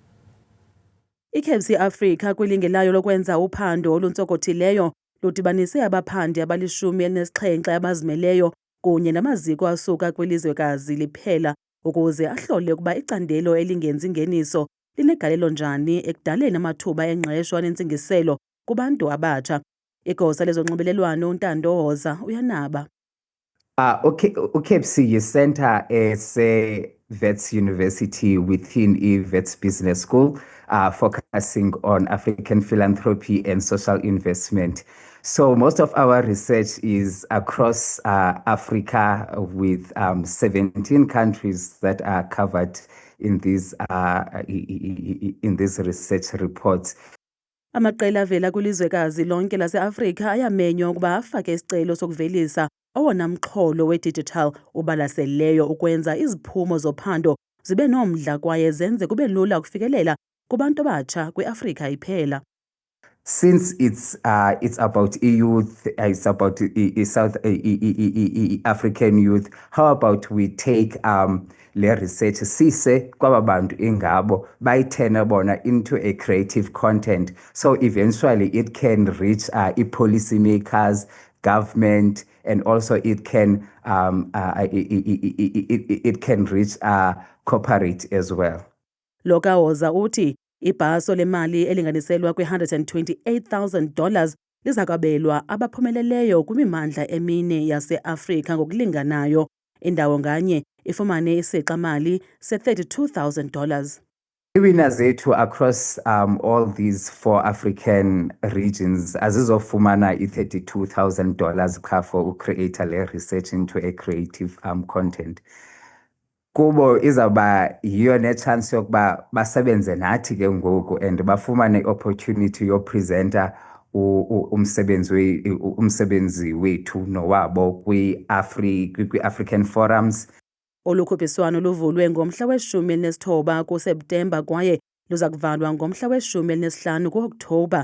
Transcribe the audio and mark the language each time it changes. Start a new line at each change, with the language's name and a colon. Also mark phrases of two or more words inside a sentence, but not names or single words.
Xhosa: iKBC Africa kwilinge layo lokwenza uphando oluntsonkothileyo ludibanise abaphandi abali-17 abazimeleyo kunye namaziko asuka kwilizwekazi liphela ukuze ahlole ukuba icandelo elingenzi ngeniso linegalelo njani ekudaleni amathuba engqesho anentsingiselo kubantu abatsha. Igosa lezonxibelelwano uNtando Hoza uyanaba. UKBC yi-center ese-Wits University
English: within i-Wits Business School, focusing on African philanthropy and social investment. So most of our research is across Africa with 17 countries that are covered in these research reports.
Xhosa: Amaqela avela kwilizwekazi lonke lase-Afrika ayamenywa ukuba afake isicelo sokuvelisa owona mxholo we-digital ubalaseleyo ukwenza iziphumo zophando zibe nomdla kwaye zenze kube lula ukufikelela kubantu abatsha kwi-Afrika iphela.
English: Since it's about youth, it's about South African youth, how about we take
Xhosa: le research sise kwaba bantu ingabo bayithena bona
English: into a creative content, so eventually it can reach policy makers, government, and also it can reach corporate as well.
Xhosa: Loka Hoza uthi ibhaso lemali elinganiselwa kwi-$128,000 lizakwabelwa abaphumeleleyo kwimimandla emine yase-Afrika ngokulinganayo. Indawo nganye ifumane isixa-mali se-$32,000.
English: Winners zethu across all these 4 African regions
Xhosa: azizofumana $32,000 qha
English: for create le research into a creative content.
Xhosa: Kubo izaba yiyo ne chance yokuba basebenze nathi ke ngoku and bafumane opportunity yo presenter umsebenzi wethu nowabo kwi-African forums. Olukhuphiswano luvulwe ngomhla we-19 kuSeptemba kwaye luza kuvalwa ngomhla we-15 kuOktobha.